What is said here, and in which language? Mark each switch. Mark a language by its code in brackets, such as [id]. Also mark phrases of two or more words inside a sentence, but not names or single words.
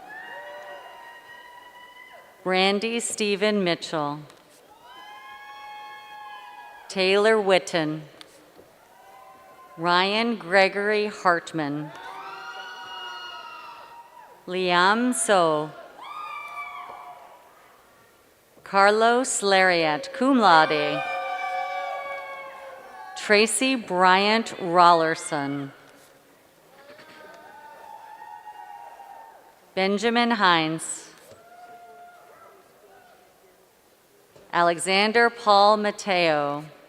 [en] Randy Stephen Mitchell. Taylor Witten. Ryan Gregory Hartman. Liam So. Carlos Lariat, [la] cum laude. [en] Tracy Bryant Rollerson. Benjamin Hines. Alexander Paul Mateo.